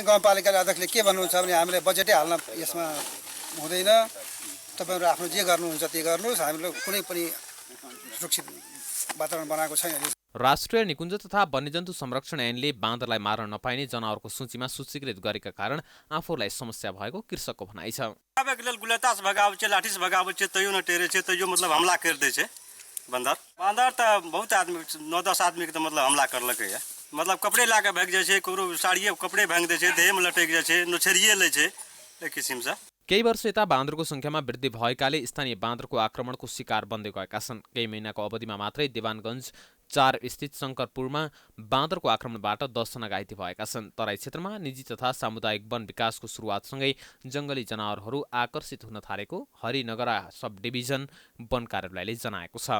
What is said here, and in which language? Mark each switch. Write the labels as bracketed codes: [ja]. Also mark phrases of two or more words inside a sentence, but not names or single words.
[ne] गाउँपालिकाले अध्यक्षले के भन्नुहुन्छ भने हामीले बजेटै हाल्न यसमा हुँदैन, तपाईँहरू आफ्नो जे गर्नुहुन्छ त्यो गर्नुहोस्, हामीले कुनै पनि सुरक्षित वातावरण बनाएको छैन। राष्ट्रिय निकुञ्ज तथा वन्यजन्तु संरक्षण ऐनले बाँदरलाई मार्न नपाइने जनावरको सूचीमा सूचीकृत गरेका कारण आफूलाई समस्या भएको कृषकको भनाइ छ। [mai] गुलेतास भगाबै छै, लाठीस भगाबै छै, तैयो न टेरे छै, तैयो मतलब हमला कर दै छै बाँदर। बाँदर त बहुत आदमी 9-10 आदमी के मतलब हमला करलकै है। मतलब कपड़े ला के भाग जाइ छै, ककरो साड़िए कपड़े भांग दै छै, देहमे लटक जाइ छै, नोछेरिए लै छै, एक किसिमसँ। [ne] केही वर्ष यता बाँदरको संख्यामा वृद्धि भएकाले स्थानीय बाँदरको आक्रमणको शिकार बन्दै गएका छन्। केही महिनाको अवधिमा मात्रै देवानगञ्ज 4 स्थित शङ्करपुरमा बाँदरको आक्रमणबाट 10 जना घाइते भएका छन्। तराई क्षेत्रमा निजी तथा सामुदायिक वन विकासको सुरुवातसँगै जङ्गली जनावरहरू आकर्षित हुन थालेको हरिनगरा सब डिभिजन वन कार्यालयले जनाएको छ।